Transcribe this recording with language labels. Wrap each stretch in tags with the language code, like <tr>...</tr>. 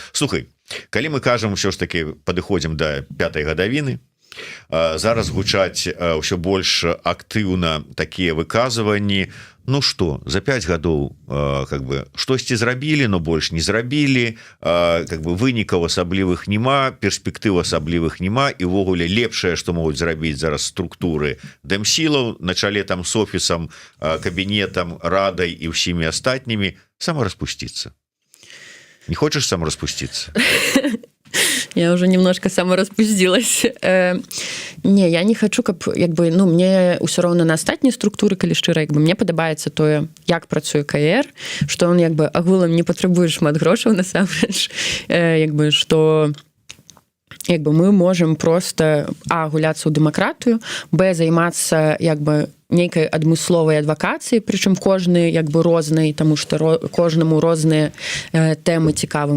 <be>Слухай, калі мы кажам ўсё ж таки падыходзім да 5-й гадавіны, зараз гучаць ўсё больш актыўна такія выказванні, што за 5 гадоў штосьці зрабілі, но больш не зрабілі, вынікаў асаблівых няма, перспектыў асаблівых няма, і ўвогуле лепшае, што могуць зрабіць зараз структуры дэмсілаў на чале там с офісам, кабінетам, радай і ўсімі астатнімі самараспусціцца. Не хочаш самараспусціцца?</be> <ru>Я уже немножко самораспустилась.</ru> <be>Не, я не хочу, каб, мне ўсё роўна на астатнія структуры, калі шчыра, мне падабаецца тое, як працуе КР, што он агулам не патрабуе шмат грошаў насамрэч, што мы можем просто гуляцца ў дэмакратыю, займацца нейкай адмысловай адвакацыі, прычым кожны рознай, таму што кожнаму розныя тэмы цікавы.</be>